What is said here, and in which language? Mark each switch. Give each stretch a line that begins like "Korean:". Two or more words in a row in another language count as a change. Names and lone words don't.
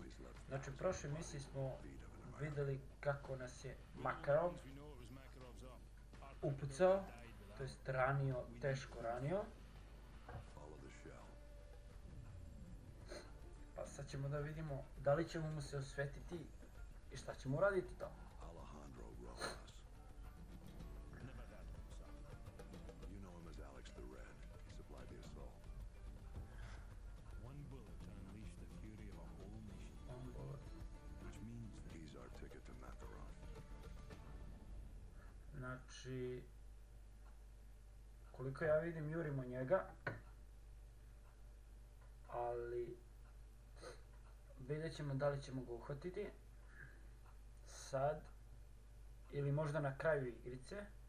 Bosnian: Znači u prošloj misiji smo vidjeli kako nas je Makarov upucao, to jest ranio, teško ranio. Pa sad ćemo da vidimo da li ćemo mu se osvetiti i šta ćemo uraditi to.
English: Alejandro Rojas. You know him as Alex the Red. He supplied the assault. One bullet to unleash the fury of a whole nation. Which means that he's our ticket to Makarov.
Bosnian: Znači, koliko ja vidim jurimo njega, ali vidjet ćemo da li ćemo ga uhvatiti sad ili možda na kraju igrice,